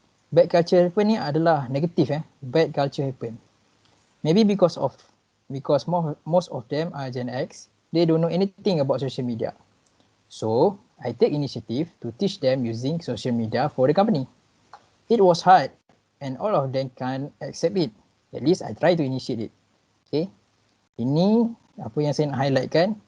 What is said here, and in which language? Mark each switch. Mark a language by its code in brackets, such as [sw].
[en] Bad culture happen [ms] ni adalah negatif. [en] Bad culture happen. Maybe because most of them are Gen X, they don't know anything about social media. So I take initiative to teach them using social media for the company. It was hard and all of them can't accept it. At least I try to initiate it. Okay. [ms] Ini apa yang saya nak highlightkan.